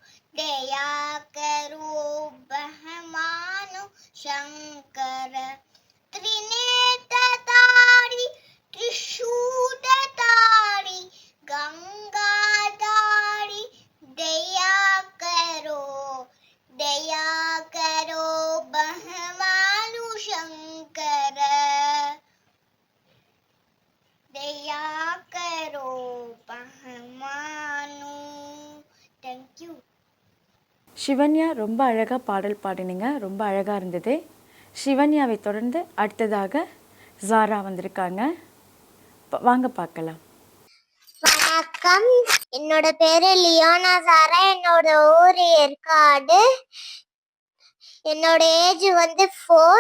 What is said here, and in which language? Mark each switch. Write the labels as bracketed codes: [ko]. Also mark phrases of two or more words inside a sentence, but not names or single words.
[hi] भगवानु शंकर त्रिनेत्रधारी त्रिशूलधारी गंगाधारी दया करो भगवानु शंकर दया करो भगवानु. [en] Thank you. [ta] சிவன்யா ரொம்ப அழகாக பாடல் பாடினீங்க, ரொம்ப அழகாக இருந்தது. சிவன்யாவை தொடர்ந்து அடுத்ததாக ஜாரா வந்திருக்காங்க. வாங்க பார்க்கலாம். வணக்கம், என்னோட பேரு லியோனா சாரா. என்னோட ஊர் ஏற்காடு. என்னோட ஏஜ் 4.